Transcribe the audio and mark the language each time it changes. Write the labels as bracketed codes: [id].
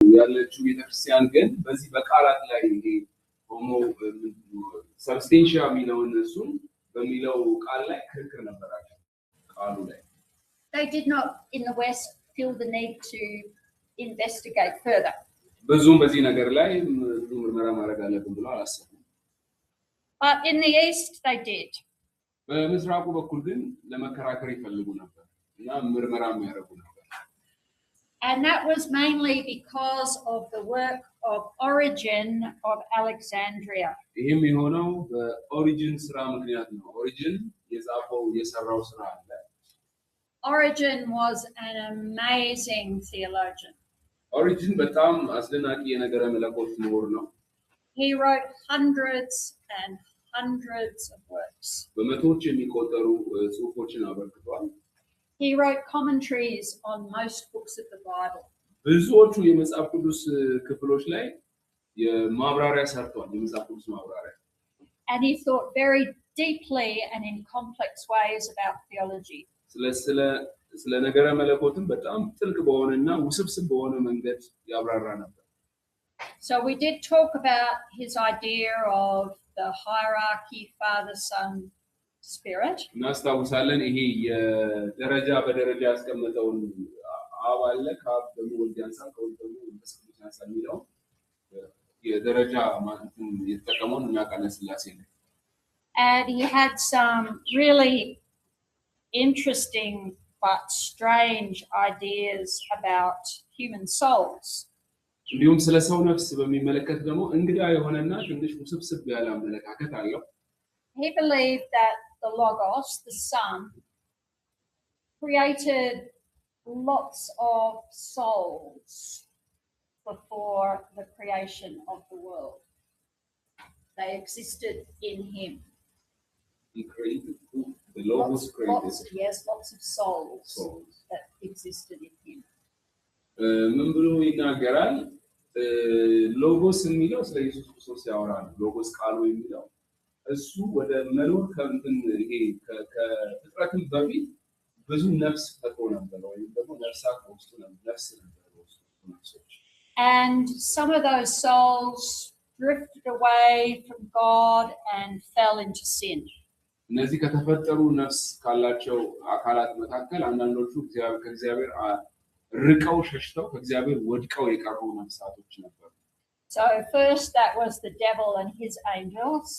[am] ያለችው ቤተክርስቲያን ግን በዚህ በቃላት ላይ ይሄ ሆሞ ሰብስቴንሺያ የሚለውን እሱን በሚለው ቃል ላይ ክርክር ነበራቸው ቃሉ ላይ [en] They did not in the West feel the need to investigate further. [am] ብዙም በዚህ ነገር ላይ ብዙ ምርመራ ማድረግ አለብን ብለው አላሰቡም። [en] But in the East they did. [am] በምስራቁ በኩል ግን ለመከራከር ይፈልጉ ነበር እና ምርመራ የሚያደርጉ ነበር. [en] And that was mainly because of the work of Origen of Alexandria. [am] ይሄም የሆነው በኦሪጅን ስራ ምክንያት ነው። ኦሪጅን የሰራው ስራ አለ። [en] Origen was an amazing theologian. [am] Origen በጣም አስደናቂ የነገረ መለኮት ምሁር ነው። [en] He wrote hundreds and hundreds of works. [am] በመቶዎች የሚቆጠሩ ጽሑፎችን አበርክቷል. [en] He wrote commentaries on most books of the Bible. [am] ብዙዎቹ የመጽሐፍ ቅዱስ ክፍሎች ላይ የማብራሪያ ሰርቷል፣ የመጽሐፍ ቅዱስ ማብራሪያ. [en] And he thought very deeply and in complex ways about theology. [am] ስለ ነገረ መለኮትም በጣም ጥልቅ በሆነና ውስብስብ በሆነ መንገድ ያብራራ ነበር. [en] So we did talk about his idea of the hierarchy, Father, Son, Spirit. [am] እናስታውሳለን ይሄ የደረጃ በደረጃ ያስቀመጠውን አብ አለ ከአብ ደግሞ ወልድ ያንሳል ከወልድ ደግሞ መንፈስ ቅዱስ ያንሳል የሚለው የደረጃ ማለትም የተጠቀመውን እናውቃለን ሥላሴ ነው. [en] And he had some really interesting but strange ideas about human souls. [am] እንዲሁም ስለ ሰው ነፍስ በሚመለከት ደግሞ እንግዳ የሆነና ትንሽ ውስብስብ ያለ አመለካከት አለው. [en] He believed that the Logos, the Son, created lots of souls before the creation of the world. They existed in him. He created the Logos created. Lots of souls that existed in him. [am] ምን ብሎ ይናገራል? ሎጎስ የሚለው ስለ ኢየሱስ ክርስቶስ ያወራል። ሎጎስ ቃሉ የሚለው እሱ ወደ መኖር ከእንትን ይሄ ከፍጥረትም በፊት ብዙ ነፍስ ፈጥሮ ነበር ወይም ደግሞ ነፍሳት በውስጡ ነበር ነፍስ ነበር በውስጡ ነፍሶች. [en] And some of those souls drifted away from God and fell into sin. [am] እነዚህ ከተፈጠሩ ነፍስ ካላቸው አካላት መካከል አንዳንዶቹ ከእግዚአብሔር ርቀው ሸሽተው ከእግዚአብሔር ወድቀው የቀሩ ነፍሳቶች ነበሩ. [en] So first that was the devil and his angels.